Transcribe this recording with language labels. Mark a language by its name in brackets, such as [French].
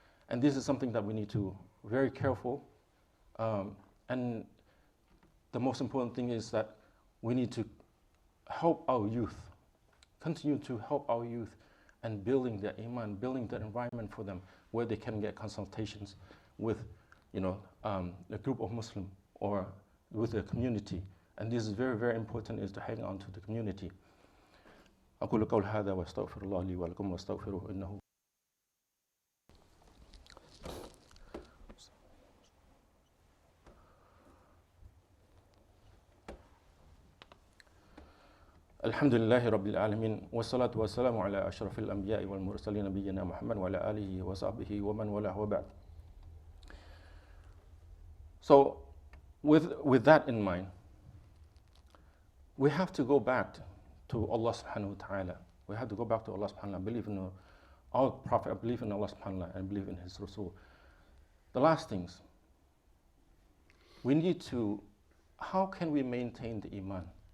[English] And this is something that we need to be very careful. And the most important thing is that we need to help our youth, continue to help our youth and building their iman, building the environment for them where they can get consultations with, a group of Muslims or with the community. And this is very, very important, is to hang on to the community. [Arabic] أقول قول هذا وأستغفر الله لي ولكم واستغفروه إنه الحمد لله رب العالمين والصلاة والسلام على أشرف الأنبياء والمرسلين نبينا محمد وعلى آله وصحبه ومن والاه وبعد. [English] So with that in mind, we have to go back to Allah subhanahu wa ta'ala. We have to go back to Allah subhanahu wa ta'ala, believe in our Prophet, believe in Allah subhanahu wa ta'ala, and believe in His Rasul. The last things, we need to, how can we maintain the Iman?